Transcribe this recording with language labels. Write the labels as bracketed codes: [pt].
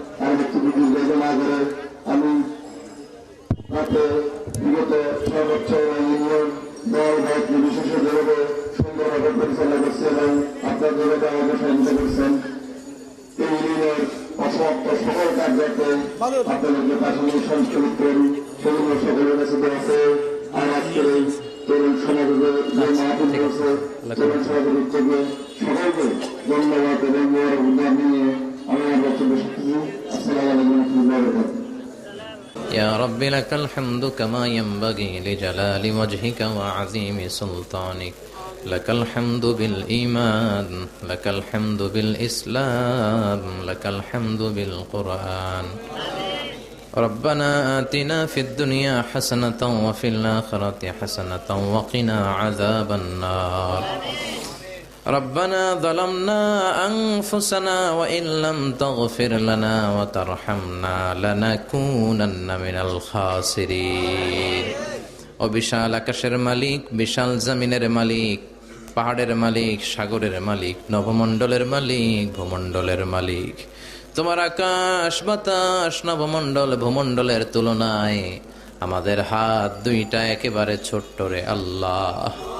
[bn] আর বক্তব্য দীর্ঘায়িত না করে আমি রাতে বিগত 6 বছর ইউনিয়ন দল ভাগ নির্বিশেষে যেভাবে সুন্দরভাবে পরিচালনা করছে এবং আপনার যেভাবে আমাকে সহযোগিতা করছেন, এই ইউনিয়নের অসমাপ্ত সকল কার্যকে আপনাদেরকে পাশাপাশি সংস্কৃত করি, সেগুলো সকলের কাছে আছে। আর আজকের এই তরুণ সমাজের যে মাহফিল হয়েছে, তরুণ সমাজের উদ্যোগে সকলকে ধন্যবাদ এবং উদ্যোগ নিয়ে আমি আমার বক্তব্য শিখছি। আসসালামু আলাইকুম ওয়া রাহমাতুল্লাহি ওয়া বারাকাতুহু। [ar] يا رب لك الحمد كما ينبغي لجلال وجهك وعظيم سلطانك. لك الحمد بالإيمان، لك الحمد بالإسلام، لك الحمد بالقرآن. ربنا آتنا في الدنيا حسنة وفي الآخرة حسنة وقنا عذاب النار. ربنا ظلمنا أنفسنا وإن لم تغفر لنا وترحمنا لنكونن من الخاسرين. [bn] ও বিশাল আকাশের মালিক, বিশাল জমিনের মালিক, পাহাড়ের মালিক, সাগরের মালিক, নবমণ্ডলের মালিক, ভূমণ্ডলের মালিক, তোমার আকাশ বাতাস নবমণ্ডল ভূমণ্ডলের তুলনায় আমাদের হাত দুইটা একেবারে ছোট্ট রে আল্লাহ।